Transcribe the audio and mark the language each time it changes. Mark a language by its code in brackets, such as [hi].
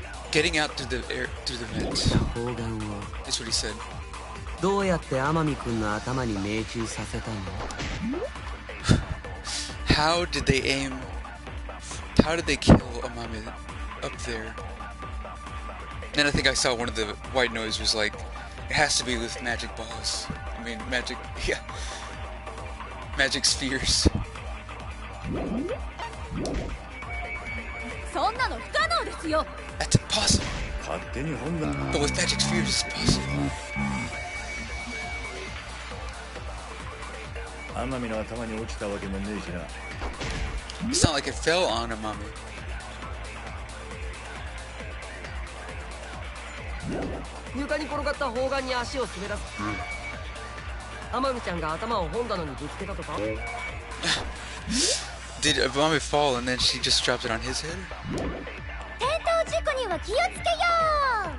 [en] Getting out through the vent. That's what he said. [ja] どうやって天海君の頭に命中させたの？ [en] How did they kill Amame up there? And I think I saw one of the white noise was like, it has to be with magic balls. I mean, magic spheres. [ja] そんなの不可能ですよ。 [en] That's impossible. [ja] 勝手に本だ。 [en] But with magic spheres, it's possible. [ja] 天海の頭に落ちたわけもねえしな。 [en] It's not like it fell on Amame. [ja] 床に転がった砲丸に足を滑らす。天海ちゃんが頭を本棚にぶつけたとか。 [en] Did Amami fall and then she just dropped it on his head? [ja] 転倒事故には気をつけよう。